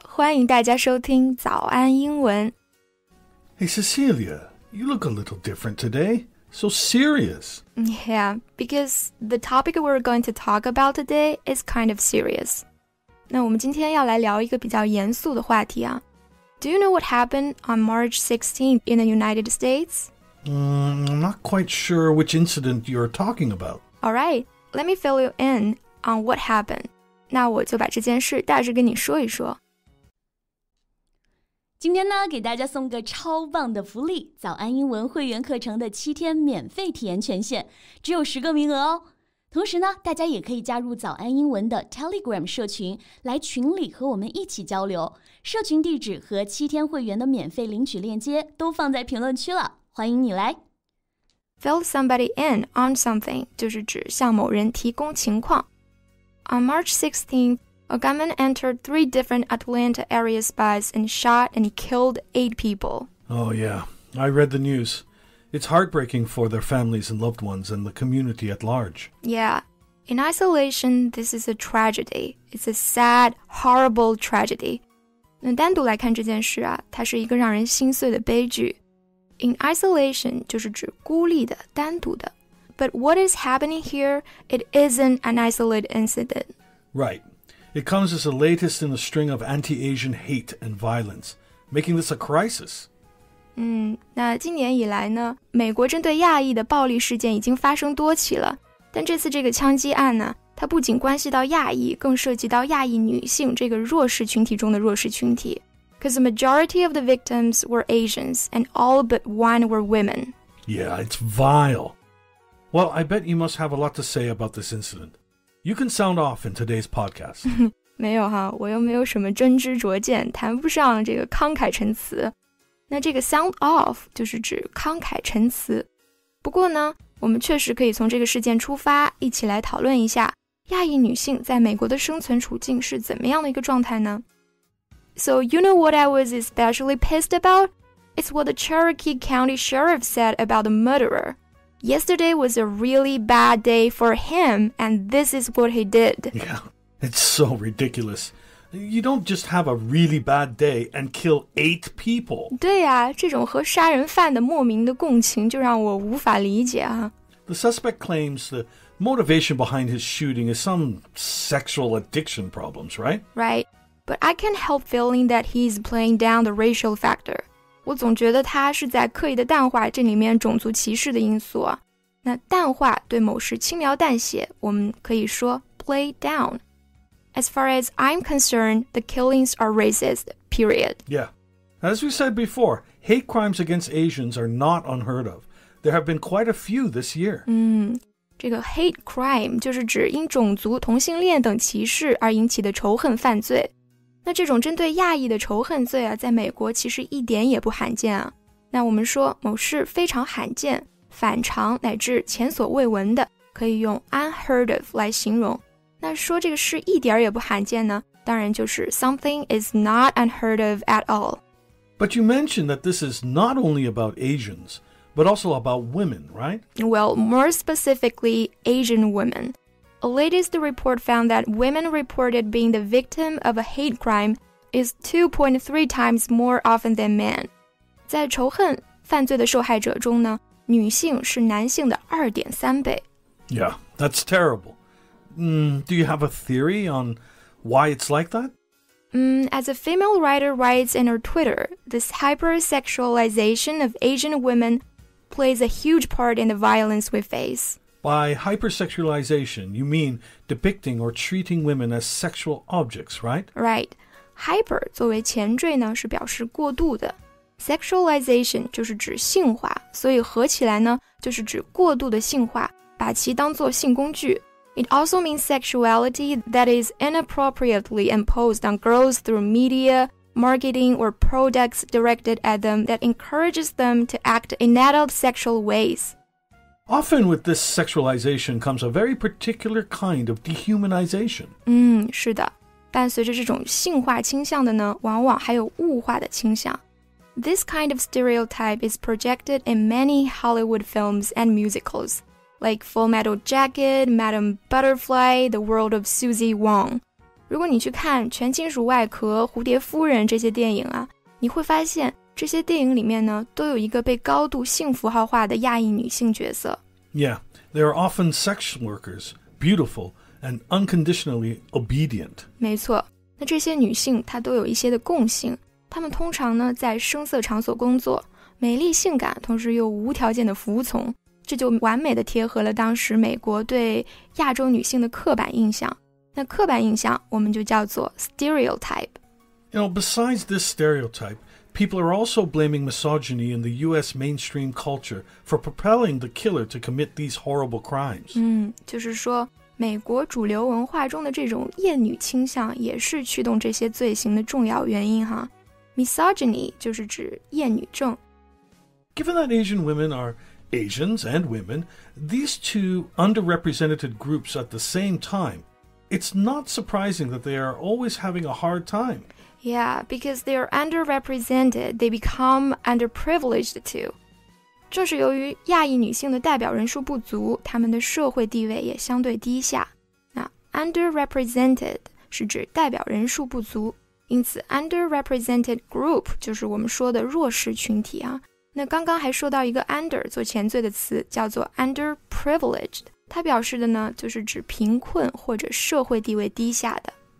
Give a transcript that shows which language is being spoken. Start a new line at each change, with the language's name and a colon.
Chinese: 欢迎大家收听早安英文。
English: Hey, Cecilia, you look a little different today. So serious. Yeah, because the topic we're going to talk about today is kind of serious.
Chinese: 那我们今天要来聊一个比较严肃的话题啊。
English: Do you know what happened on March 16th in the United States? I'm not quite sure which incident you're talking about. All right, let me fill you in on what happened.
Chinese: 那我就把这件事大致跟你说一说。今天呢，给大家送个超棒的福利，早安英文会员课程的7天免费体验权限，只有10个名额哦。同时呢，大家也可以加入早安英文的 Telegram 社群，来群里和我们一起交流。社群地址和7天会员的免费领取链接都放在评论区了，欢迎你来。
English: Fill somebody in on something
Chinese: 就是指向某人提供情况。
English: On March 16th, a gunman entered 3 different Atlanta area spies and shot and killed 8 people. Oh, yeah. I read the news. It's heartbreaking for their families and loved ones and the community at large. Yeah. In isolation, this is a tragedy. It's a sad, horrible tragedy.
Chinese: 那单独来看这件事啊，它是一个让人心碎的悲剧。
English: In isolation
Chinese: 就是指孤立的、单独的。
English: But what is happening here, it isn't an isolated incident. Right. It comes as the latest in a string of anti-Asian hate and violence, making this a crisis.
Chinese: 那今年以来呢，美国针对亚裔的暴力事件已经发生多起了。但这次这个枪击案呢，它不仅关系到亚裔，更涉及到亚裔女性这个弱势群体中的弱势群体。
English: Because the majority of the victims were Asians, and all but one were women. Yeah, it's vile. Well, I bet you must have a lot to say about this incident. You can sound off in today's podcast.
Chinese: 没有哈，我又没有什么真知灼见，谈不上这个慷慨陈词。那这个
English: sound off
Chinese: 就是指慷慨陈词。不过呢，我们确实可以从这个事件出发，一起来讨论一下亚裔女性在美国的生存处境是怎么样的一个状态呢？
English: So you know what I was especially pissed about? It's what the Cherokee County Sheriff said about the murderer. Yesterday was a really bad day for him, and this is what he did. Yeah, it's so ridiculous. You don't just have a really bad day and kill 8 people.
Chinese: 对啊，这种和杀人犯的莫名的共情就让我无法理解啊。
English: The suspect claims the motivation behind his shooting is some sexual addiction problems, right? Right, but I can't help feeling that he's playing down the racial factor.
Chinese: 我总觉得他是在刻意的淡化这里面种族歧视的因素啊。那淡化对某事轻描淡写，我们可以说
English: play down. As far as I'm concerned, the killings are racist, period. Yeah. As we said before, hate crimes against Asians are not unheard of. There have been quite a few this year.
Chinese: 这个 hate crime 就是指因种族、同性恋等歧视而引起的仇恨犯罪。那这种针对亚裔的仇恨罪啊，在美国其实一点也不罕见啊。那我们说某事非常罕见、反常乃至前所未闻的，可以用
English: unheard of
Chinese: 来形容。那说这个事一点也不罕见呢，当然就是
English: something is not unheard of at all. But you mentioned that this is not only about Asians, but also about women, right? Well, more specifically, Asian women. A latest report found that women reported being the victim of a hate crime is 2.3 times more often than men.
Chinese: 在仇恨犯罪的受害者中呢，女性是男性的 2.3 倍。
English: Yeah, that's terrible.Do you have a theory on why it's like that? As a female writer writes in her Twitter, this hypersexualization of Asian women plays a huge part in the violence we face. By hypersexualization, you mean depicting or treating women as sexual objects, right? Right.
Chinese: Hyper 作为前缀呢，是表示过度的。Sexualization 就是指性化，所以合起来呢，就是指过度的性化，把其当作性工具。
English: It also means sexuality that is inappropriately imposed on girls through media, marketing, or products directed at them that encourages them to act in adult sexual ways. Often with this sexualization comes a very particular kind of dehumanization.
Chinese: 是的，伴随着这种性化倾向的呢，往往还有物化的倾向。
English: This kind of stereotype is projected in many Hollywood films and musicals. like Full Metal Jacket, Madame Butterfly, The World of Susie Wong。
Chinese: 如果你去看全金属外壳、蝴蝶夫人这些电影啊，你会发现这些电影里面呢，都有一个被高度性符号化的亚裔女性角色。
English: Yeah, they are often sex workers, beautiful and unconditionally obedient.
Chinese: 没错，那这些女性她都有一些的共性，她们通常呢在声色场所工作，美丽性感，同时又无条件的服从，这就完美的贴合了当时美国对亚洲女性的刻板印象。那刻板印象我们就叫做 stereotype.
English: Besides this stereotype, people are also blaming misogyny in the U.S. mainstream culture for propelling the killer to commit these horrible crimes.
Chinese: 就是说美国主流文化中的这种厌女倾向也是驱动这些罪行的重要原因哈。 Misogyny 就是指厌女症。
English: Given that Asian women are Asians and women, these two underrepresented groups at the same time, it's not surprising that they are always having a hard time. Yeah, because they are underrepresented, they become underprivileged too.
Chinese: 正是由于亚裔女性的代表人数不足，她们的社会地位也相对低下。那 underrepresented 是指代表人数不足，因此 underrepresented group 就是我们说的弱势群体啊。那刚刚还说到一个 under 做前缀的词，叫做 underprivileged， 它表示的呢就是指贫困或者社会地位低下的。